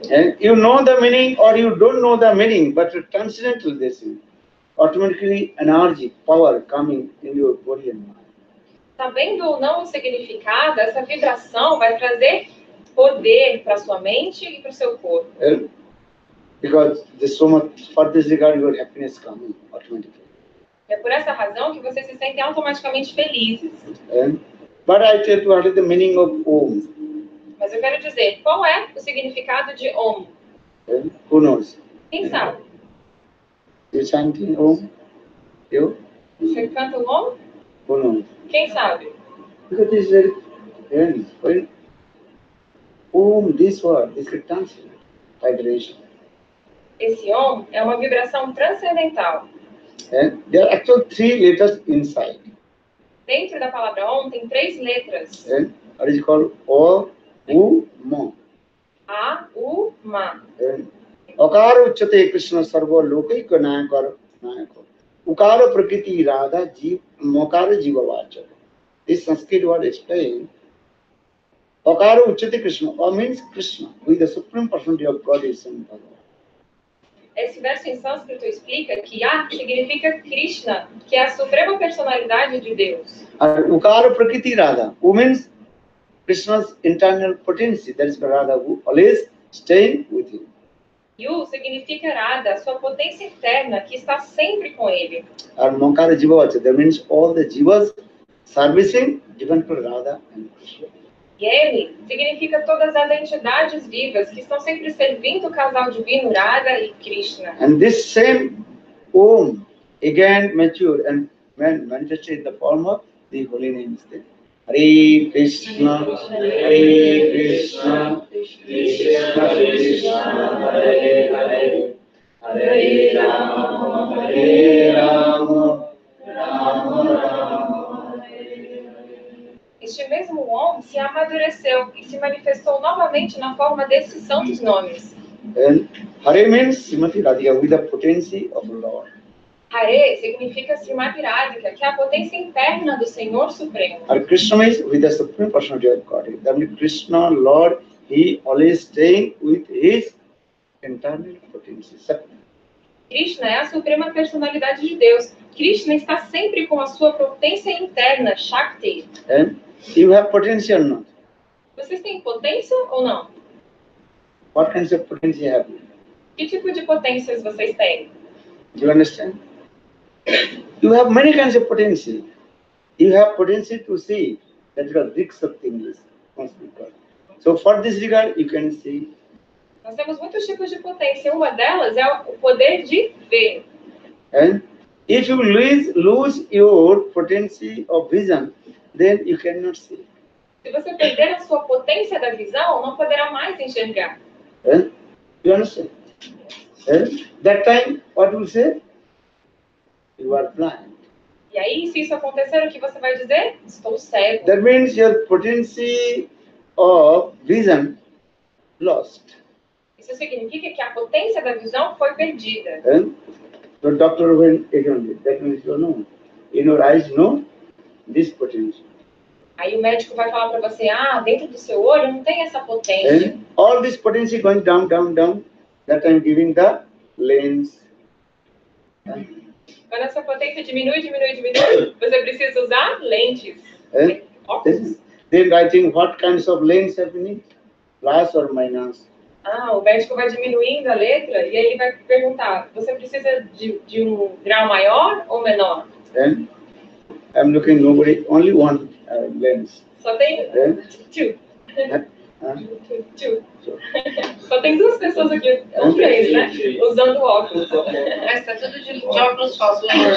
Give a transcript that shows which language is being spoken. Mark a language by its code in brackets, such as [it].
[en] And you know the meaning or you don't know the meaning, but transcendental this is. Automatically energy, power coming in your body and mind. [pt] Sabendo ou não o significado, essa vibração vai trazer poder para sua mente e para o seu corpo. [en] Because there's so much, for this regard, your happiness coming automatically. [pt] É por essa razão que vocês se sentem automaticamente felizes. [en] But I tell you what is the meaning of Om. [pt] Mas eu quero dizer, qual é o significado de Om? [en] Who knows? [pt] Quem sabe? [en] You chanting Om? You? [pt] Você canta o Om? [en] Who knows? [pt] Quem sabe? [en] Because this is very Om, this word, this is transcendental vibration. [pt] Esse Om é uma vibração transcendental. [en] And there are actually 3 letters inside. [pt] Dentro da palavra Om tem 3 letras. [en] And what is it called? O, U, Ma. [pt] A, U, Ma. [sa] And Akara uchate Krishna sarva lokaika nayakar nayakar. Ukara prakriti radha jeev mokara jiva vacha. [en] This Sanskrit word explained. [sa] Akara uchate Krishna, [en] or means Krishna, who is the supreme personality of God is in Bhagavan. [pt] Esse verso em sânscrito explica que A significa Krishna, que é a suprema personalidade de Deus. [en] And [sa] Ukara prakriti radha, [en] who means Krishna's internal potency, that is Radha, who always staying with him. [pt] Yu significa Radha, sua potência interna, que está sempre com ele. [en] And [sa] Mokara jiva vacha, [en] that means all the jivas servicing given to Radha and Krishna. [pt] E ele significa todas as entidades vivas que estão sempre servindo o casal divino Radha e Krishna. [en] And this same Om again matured and manifested in the form of the holy names. [sa] Hare Krishna, Hare Krishna, Krishna Krishna, Hare Hare, Hare Rama, Rama Rama, [pt] Este mesmo Om se amadureceu e se manifestou novamente na forma desses santos nomes. [en] And Hare means Srimati Radhika, with the potency of the Lord. [pt] Hare significa Srimati Radhika, que é a potência interna do Senhor Supremo. [en] And Krishna means with the supreme personality of God. That means Krishna, Lord, he always staying with his internal potency. [pt] Krishna é a suprema personalidade de Deus. Krishna está sempre com a sua potência interna, Shakti. [en] And you have potential or not? [pt] Vocês têm potência ou não? [en] What kinds of potential you have? [pt] Que tipo de potências vocês têm? [en] Do you understand? You have many kinds of potential. You have potential to see. That is called Riksakti English. So for this regard, you can see. [pt] Nós temos muitos tipos de potência. Uma delas é o poder de ver. [en] And if you lose your potency of vision, then you cannot see. [pt] Se você perder a sua potência da visão, não poderá mais enxergar. [en] You understand? That time, what you say? You are blind. [pt] E aí, se isso acontecer, o que você vai dizer? Estou cego. [en] That means your potency of vision lost. [pt] Isso significa que a potência da visão foi perdida. [en] The doctor went again, that means you know, in your eyes, no, this potential. [pt] Aí o médico vai falar para você, dentro do seu olho não tem essa potência. [en] And all this potency going down, down, down, that I'm giving the lens. [pt] Quando essa potência diminui, você precisa usar lentes. [en] And [pt] Óculos. [en] then writing what kinds of lens have you need, plus or minus. [pt] O médico vai diminuindo a letra e aí ele vai perguntar, você precisa de um grau maior ou menor? [en] And I'm looking nobody, only one lens. [pt] Só tem [en] two. Two. So, [pt] Só tem duas pessoas aqui, ou três, né? Usando óculos. Mas tá tudo de óculos falsos.